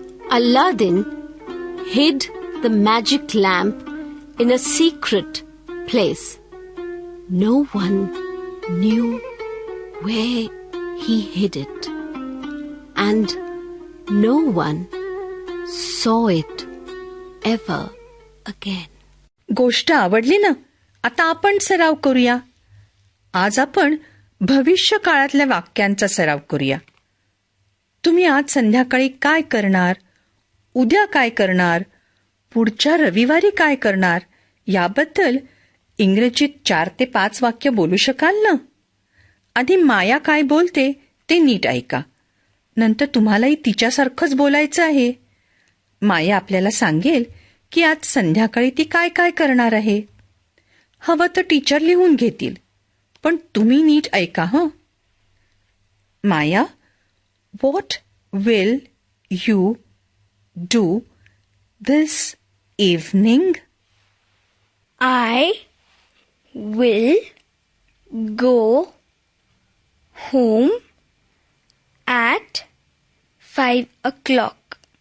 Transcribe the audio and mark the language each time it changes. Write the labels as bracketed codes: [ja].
[en] Aladdin hid the magic lamp in a secret place. No one knew where he hid it, and no one saw it ever again. [mr] गोष्ट आवडली ना? आता आपण सराव करूया. आज आपण भविष्य काळातल्या वाक्यांचा सराव करूया. तुम्ही आज संध्याकाळी काय करणार, उद्या काय करणार, पुढच्या रविवारी काय करणार याबद्दल इंग्रजीत 4 ते 5 वाक्य बोलू शकाल ना? आधी माया काय बोलते ते नीट ऐका. नंतर तुम्हालाही तिच्यासारखंच बोलायचं आहे. माया आपल्याला सांगेल की आज संध्याकाळी ती काय काय करणार आहे. हवं तर टीचर लिहून घेतील, पण तुम्ही नीट ऐका हं. [en] Maya, what will you do this evening? I will go home at 5 o'clock.